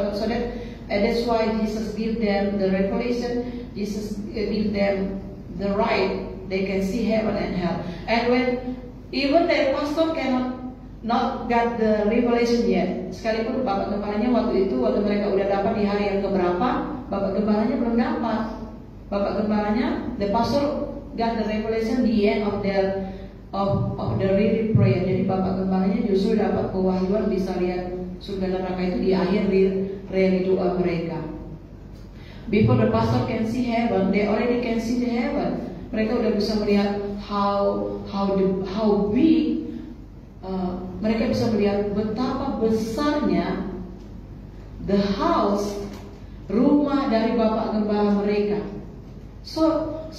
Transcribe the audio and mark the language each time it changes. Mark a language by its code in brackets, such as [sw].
[en] So that's why Jesus give them the revelation. Jesus give them the right. They can see heaven and hell. And when even their pastor not got the revelation yet. [id] Sekalipun Bapak Gembalanya waktu mereka udah dapat di hari yang keberapa, Bapak Gembalanya belum dapat. Bapak Gembalanya, [en] the pastor got the revelation the end of the really prayer. [id] Jadi Bapak Gembalanya justru dapat pewahyuan bisa lihat surga neraka itu di akhir real doa mereka. [en] Before the pastor can see heaven, they already can see the heaven. [id] Mereka udah bisa melihat [en] how big. [id] Mereka bisa melihat betapa besarnya [en] the house, [id] rumah dari Bapak Gembala mereka. So